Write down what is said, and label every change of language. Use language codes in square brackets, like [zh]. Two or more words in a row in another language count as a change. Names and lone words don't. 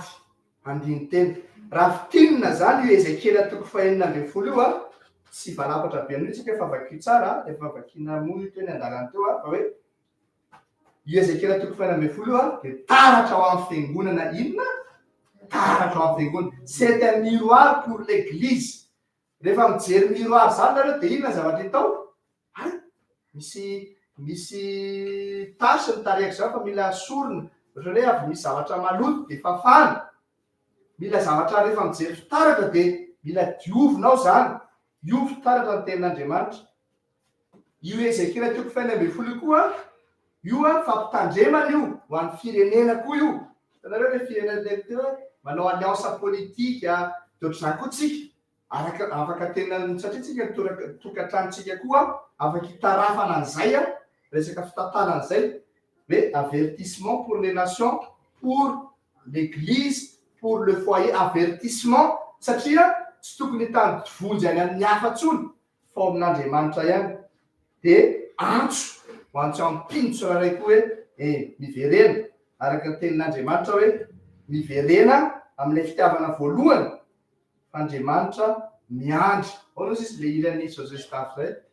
[mg] andiny teny raha fitinina zany io Ezekela 4:20 io tsy valapatra be amin'itsika fa vakia tsara efa vakina moa io teny andalany teo fa hoe io Ezekela 4:20 io de taratra ao amin'ny fiangonana inona taratra ao amin'ny fiangonana [fr] c'est un miroir pour l'église [mg] rehefa mijery miroir zany nareo de inona zavatra hitao misy tasy ny tarehiko zany fa mila sorona ohatra hoe avy misy zavatra maloto de fafana mila zavatra rehefa mijery fitaratra de mila diovinao zany io fitaratra ny tenin'Andriamanitra io Ezekela 4:20 koa io fampitandremana io ho an'ny firenena koa io tanareo le firenena teo manao [fr] alliance politique [mg] de ohatr'izany koa tsika afaka tena satria tsika tokantranontsika koa afaka hitarafana an'izay resaka fitatana an'izay hoe [fr] avertissement pour les nations pour l'église pour le foyer avertissement [mg] satria tsy tokony hitany vonjy any amin'ny hafa ntsony fa amin'Andriamanitra ihany de antso ho antso ampindotso raharay koa hoe miverena araka ny tenin'Andriamanitra hoe miverena amin'ilay fitiavana voalohany Andriamanitra miandry ao izy le iran'ny Josestaf zay